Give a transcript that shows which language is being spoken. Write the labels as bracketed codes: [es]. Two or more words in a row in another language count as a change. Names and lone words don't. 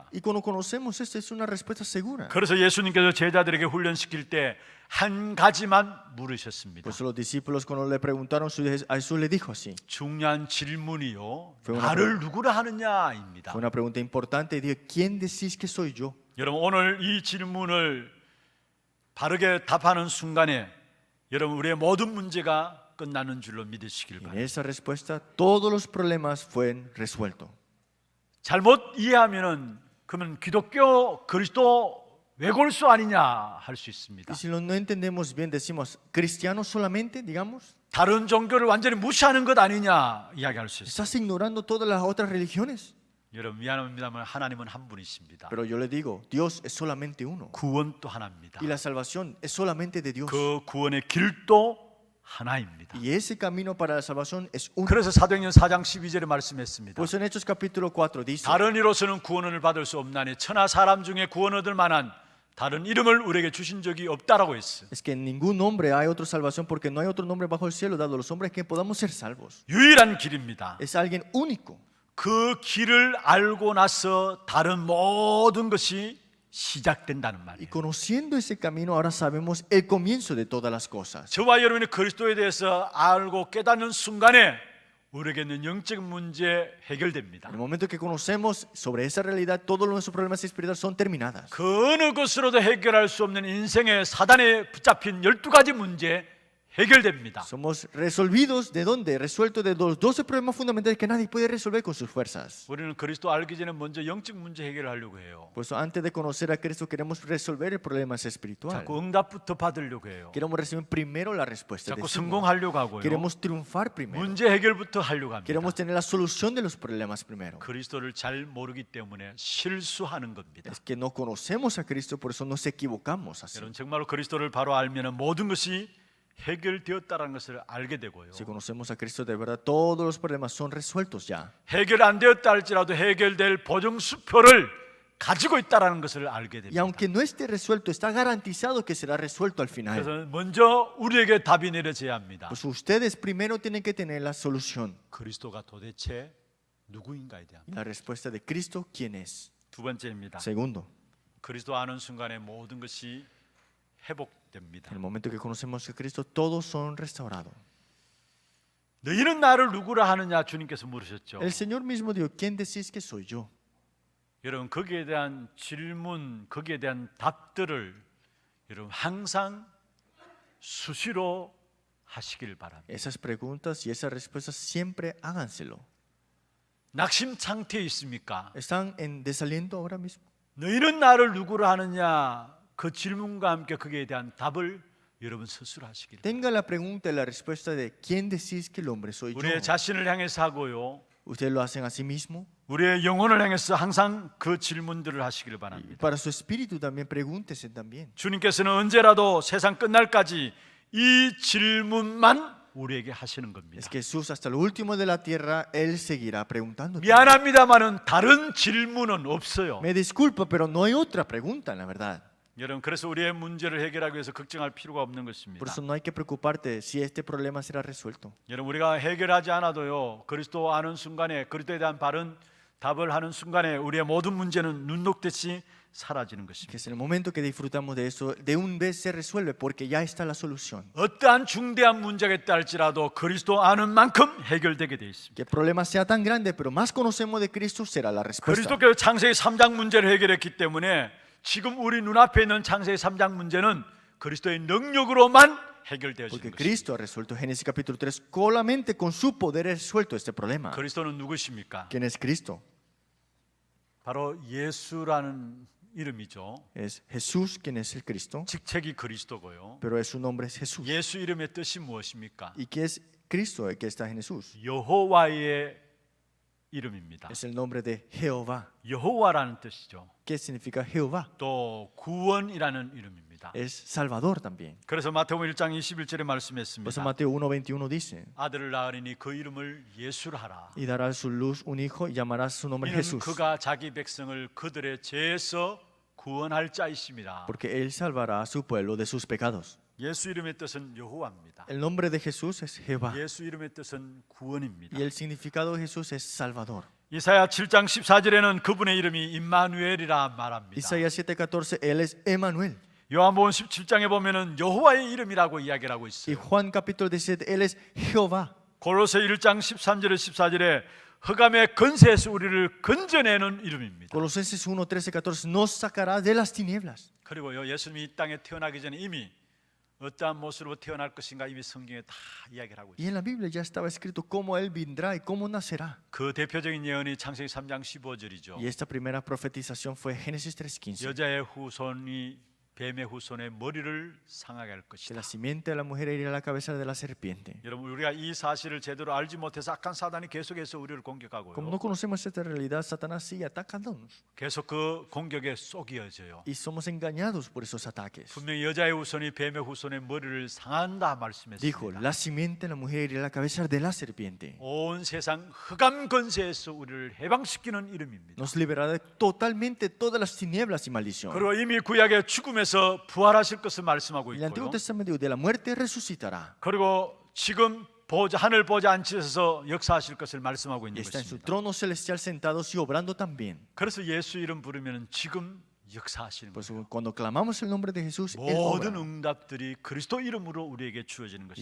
[es] Y cuando conocemos esto es una respuesta segura. [ko] 그래서 예수님께서 제자들에게 훈련시킬 때 한 가지만 물으셨습니다. [es] Por eso los discípulos cuando le preguntaron a Jesús le dijo así. [ko] 중요한 질문이요. [es] Fue una [ko] 나를 누구라 하느냐입니다. [es] Fue una pregunta importante y dijo, ¿quién decís que soy yo? [ko] 여러분 오늘 이 질문을 바르게 답하는 순간에 여러분 우리의 모든 문제가 끝나는 줄로 믿으시길 [es] En [ko] 바랍니다. [es] esa respuesta todos los problemas fueron resueltos. [ko] 잘못 이해하면은 그러면 기독교 그리스도 외골수 아니냐 할 수 있습니다. [es] Y si no entendemos bien, decimos, ¿cristianos solamente, digamos? [ko] 다른 종교를 완전히 무시하는 것 아니냐 이야기할 수 있습니다. [es] ¿Estás ignorando todas las otras religiones? [ko] 여러분 미안합니다만 하나님은 한 분이십니다. [es] Pero yo le digo, Dios es solamente uno. [ko] 구원도 하나입니다. [es] Y la salvación es solamente de Dios. [ko] 그 구원의 길도 하나입니다. [es] Y ese camino para la salvación es uno. [ko] 그래서 사도행전 4장 12절에 말씀했습니다. [es] Pues en Hechos capítulo 4 dice, [ko] 다른 이로서는 구원을 받을 수 없나니 천하 사람 중에 구원 얻을 만한 다른 이름을 우리에게 주신 적이 없다라고 했어요. [es] es que en ningún nombre hay otra salvación porque no hay otro nombre bajo el cielo dado a los hombres que podamos ser salvos. [ko] 유일한 길입니다. [es] Es alguien único. [ko] 그 길을 알고 나서 다른 모든 것이 시작된다는 [es] Y [ko] 말이에요. [es] conociendo ese camino ahora sabemos el comienzo de todas las cosas. [ko] 저와 여러분이 그리스도에 대해서 알고 깨닫는 순간에 우리에게 있는 영적 문제 해결됩니다. [es] En el momento que conocemos sobre esa realidad, todos nuestros problemas espirituales son terminadas. [ko] 그 어느 것으로도 해결할 수 없는 인생의 사단에 붙잡힌 12가지 문제 해결됩니다. [es] Somos resolvidos de dónde? Resueltos de los 12 problemas fundamentales que nadie puede resolver con sus fuerzas. [ko] 우리는 그리스도 알기 전에 먼저 영적 문제 해결하려고 해요. [es] Por eso antes de conocer a Cristo queremos resolver el problema espiritual. [ko] 자꾸 응답부터 받으려고 해요. [es] Queremos recibir primero la respuesta. [ko] 자꾸 [es] decimos. [ko] 성공하려고 하고요. [es] Queremos triunfar primero. [ko] 문제 해결부터 하려고 합니다. [es] Queremos tener la solución de los problemas primero. [ko] 그리스도를 잘 모르기 때문에 실수하는 겁니다. [es] Es que no conocemos a Cristo, por eso nos equivocamos así. [ko] 여러분 정말로 그리스도를 바로 알면 모든 것이 해결되었다는 것을 알게 되고요. [es] Si conocemos a Cristo de verdad, todos los problemas son resueltos ya. [ko] 해결 안 되었다 할지라도 해결될 보증수표를 가지고 있다는 것을 알게 [es] Y [ko] 됩니다. [es] aunque no esté resuelto, está garantizado que será resuelto al final. [ko] 그래서 먼저 우리에게 답이 내려져야 합니다. [es] Pues ustedes primero tienen que tener la solución. [ko] 그리스도가 도대체 누구인가에 대한 [es] Y la respuesta de Cristo, ¿quién es? [ko] 두 번째입니다. [es] Segundo, [ko] 그리스도 아는 순간에 모든 것이 회복됩니다. [es] en el momento que conocemos a Cristo, todos son restaurados. [ko] 너희는 나를 누구라 하느냐 주님께서 물으셨죠. [es] El Señor mismo dijo, ¿quién decís que soy yo? [ko] 여러분 거기에 대한 질문, 거기에 대한 답들을 여러분 항상 수시로 하시길 바랍니다. [es] Esas preguntas y esas respuestas siempre háganselo. [ko] 낙심 상태에 있습니까? [es] ¿Están en desaliento ahora mismo? [ko] 너희는 나를 누구라 하느냐 그 질문과 함께 거기에 대한 답을 여러분 스스로 하시길 바랍니다. [es] Tenga la pregunta y la respuesta de ¿quién decís que el hombre soy yo? [ko] 우리의 자신을 향해서 하고요. [es] ¿Ustedes lo hacen a sí mismo? [ko] 우리의 영혼을 향해서 항상 그 질문들을 하시길 [es] Y [ko] 바랍니다. [es] para su espíritu también pregúntese también. [ko] 주님께서는 언제라도 세상 끝날까지 이 질문만 우리에게 하시는 겁니다. [es] Es que Jesús hasta lo último de la tierra, Él seguirá preguntando. [ko] 미안합니다만은 다른 질문은 없어요. [es] Me disculpa, pero no hay otra pregunta, la verdad. [ko] 여러분 그래서 우리의 문제를 해결하기 위해서 걱정할 필요가 없는 것입니다. [es] Por eso no hay que preocuparte si este problema será resuelto. [ko] 여러분 우리가 해결하지 않아도요 그리스도 아는 순간에 그리스도에 대한 바른 답을 하는 순간에 우리의 모든 문제는 눈 녹듯이 사라지는 [es] Que [ko] 것입니다. [es] es en el momento que disfrutamos de eso, de un vez se resuelve porque ya está la solución. [ko] 어떠한 중대한 문제가 있다 할지라도 그리스도 아는 만큼 해결되게 되어 있습니다. [es] Que el problema sea tan grande, pero más conocemos de Cristo, será la respuesta. [ko] 그리스도께서 창세기 3장 문제를 해결했기 때문에 지금 우리 눈앞에 있는 창세기 3장 문제는 그리스도의 능력으로만 해결되어지는 [es] Porque [ko] 것입니다. [es] Cristo ha resuelto Génesis capítulo 3, solamente con su poder ha resuelto este problema. [ko] 그리스도는 누구십니까? [es] ¿Quién es Cristo? [ko] 바로 예수라는 이름이죠. [es] Es Jesús quien es el Cristo, [ko] 직책이 그리스도고요. [es] pero su nombre es Jesús. [ko] 예수 이름의 뜻이 무엇입니까? [es] ¿Y qué es Cristo, el que está en Jesús? [ko] 여호와의 이름입니다. [es] Es el nombre de Jehová. [ko] 여호와라는 뜻이죠. [es] ¿Qué significa Jehová? [ko] 또 구원이라는 이름입니다. [es] Es Salvador también. [ko] 그래서 마태복음 1장 21절에 [es] Por eso [ko] 말씀했습니다. [es] Mateo 1:21 dice, [ko] 아들을 낳으리니 그 이름을 예수라 하라. [es] y dará a su luz un hijo y llamará su nombre [ko] 이는 [es] Jesús, [ko] 그가 자기 백성을 그들의 죄에서 구원할 자이심이라. [es] porque él salvará a su pueblo de sus pecados. [ko] 예수 이름의 뜻은 여호와입니다. [es] El nombre de Jesús es Jehová [ko] 예수 이름의 뜻은 구원입니다. [es] y el significado de Jesús es Salvador. [ko] 이사야 7장 14절에는 그분의 이름이 임마누엘이라 말합니다. [es] Isaías 7:14, él es Emmanuel. [ko] 요한복음 17장에 보면은 여호와의 이름이라고 이야기를 하고 [es] Y [ko] 있어요. [es] Juan capítulo 17, él es Jehová. [ko] 골로새 1장 13절에 14절에 흑암의 근세에서 우리를 건져내는 이름입니다. [es] Colosenses 1, 13, 14, nos sacará de las tinieblas. [ko] 그리고요, 예수님이 이 땅에 태어나기 전에 이미 어떠한 모습으로 태어날 것인가 이미 성경에 다 이야기를 하고 [es] Y [ko] 있어요. [es] en la Biblia ya estaba escrito cómo él vendrá y cómo nacerá. [ko] 그 대표적인 예언이 창세기 3장 15절이죠. [es] Y esta primera profetización fue Génesis 3:15. [ko] 여자의 후손이 뱀의 후손의 머리를 상하게 할 [es] Que [ko] 것이다. [es] la simiente de la mujer iría a la cabeza de la serpiente. [ko] 여러분, 우리가 이 사실을 제대로 알지 못해서 악한 사단이 계속해서 우리를 [es] Como [ko] 공격하고요. [es] no conocemos esta realidad, Satanás sigue atacándonos. [ko] 계속 그 공격에 속이어져요. [es] Y somos engañados por esos ataques. [ko] 분명히 여자의 후손이 뱀의 후손의 머리를 상한다 [es] Dijo, [ko] 말씀했습니다. [es] la simiente de la mujer iría a la cabeza de la serpiente. [ko] 온 세상 흑암 권세에서 우리를 해방시키는 이름입니다. [es] Nos liberará de totalmente todas las tinieblas y maldición. [ko] 그리고 이미 구약의 죽음에서 부활하실 것을 말씀하고 [es] En el Antiguo [ko] 있고요. [es] Testamento de la muerte resucitará. [ko] 그리고 지금 하늘 보좌 앉으셔서 역사하실 것을 말씀하고 [es] Y [ko] 있는 [es] está en su [ko] 것입니다. [es] trono celestial sentados y obrando también. [ko] 그래서 예수 이름 부르면 지금 역사하시는 [es] Por [ko] 거예요. [es] eso cuando clamamos el nombre de Jesús, Él [ko] 모든 [es] obra. [ko] 응답들이 그리스도 이름으로 우리에게 주어지는 [es] Y